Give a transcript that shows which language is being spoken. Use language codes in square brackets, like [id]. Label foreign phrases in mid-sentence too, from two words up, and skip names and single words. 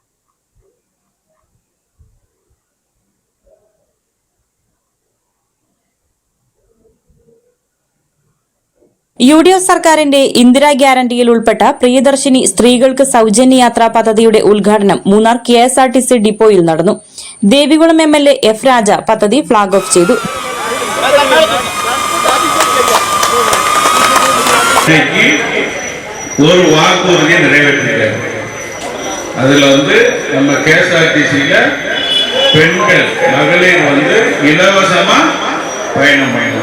[ml] UDF സർക്കാരിന്റെ ഇന്ദിരാ ഗ്യാരണ്ടിയിൽ ഉൾപ്പെട്ട പ്രിയദർശിനി സ്ത്രീകൾക്ക് സൗജന്യ യാത്രാ പദ്ധതിയുടെ ഉദ്ഘാടനം മൂന്നാർ KSRTC ഡിപ്പോയിൽ നടന്നു. ദേവികുളം MLA F. രാജ പദ്ധതി ഫ്ളാഗ് ഓഫ് ചെയ്തു. [ta] ஒரு வாக்குறுதியை நிறைவேற்றிருக்காரு. அதுல நம்ம KSRTCல பெண்கள் மகளிர் இலவசமா பயணம் பண்ணலாம்.